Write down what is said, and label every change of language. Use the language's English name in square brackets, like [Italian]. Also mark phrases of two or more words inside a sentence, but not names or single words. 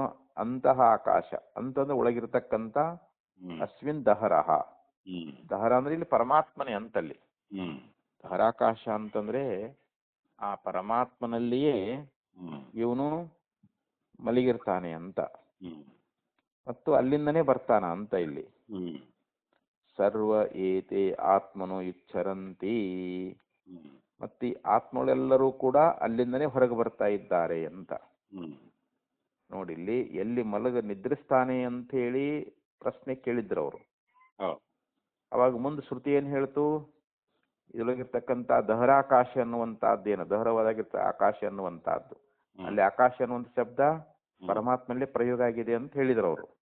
[Kannada] ಅಂತಹ ಆಕಾಶ ಅಂತಂದ್ರೆ ಒಳಗಿರ್ತಕ್ಕಂಥ [Sanskrit] ಅಸ್ಮಿನ್ ದಹರಹ. [Kannada] ದಹರ ಅಂದ್ರೆ ಇಲ್ಲಿ ಪರಮಾತ್ಮನೇ ಅಂತಲ್ಲಿ. ದಹರಾಕಾಶ ಅಂತಂದ್ರೆ ಆ ಪರಮಾತ್ಮನಲ್ಲಿಯೇ ಇವನು ಮಲಗಿರ್ತಾನೆ ಅಂತ, ಮತ್ತು ಅಲ್ಲಿಂದನೇ ಬರ್ತಾನ ಅಂತ ಇಲ್ಲಿ. [Sanskrit] ಸರ್ವ ಏತೆ ಆತ್ಮನೋ ಇಚ್ಛರಂತಿ, [Kannada] ಮತ್ತು ಈ ಆತ್ಮಗಳೆಲ್ಲರೂ ಕೂಡ ಅಲ್ಲಿಂದನೇ ಹೊರಗೆ ಬರ್ತಾ ಇದ್ದಾರೆ ಅಂತ. ನೋಡಿ, ಇಲ್ಲಿ ಎಲ್ಲಿ ನಿದ್ರಿಸ್ತಾನೆ ಅಂತ ಹೇಳಿ ಪ್ರಶ್ನೆ ಕೇಳಿದ್ರು ಅವರು. ಅವಾಗ ಮುಂದೆ ಶ್ರುತಿ ಏನ್ ಹೇಳ್ತು? ಇದರೊಳಗಿರ್ತಕ್ಕಂಥ ದಹರಾಕಾಶ ಅನ್ನುವಂತಹದ್ದೇನು, ದಹರವಾದಾಗಿರ್ತ ಆಕಾಶ ಅನ್ನುವಂತಹದ್ದು, ಅಲ್ಲಿ ಆಕಾಶ ಅನ್ನುವಂಥ ಶಬ್ದ ಪರಮಾತ್ಮಲ್ಲೇ ಪ್ರಯೋಗ ಆಗಿದೆ ಅಂತ ಹೇಳಿದ್ರು ಅವರು.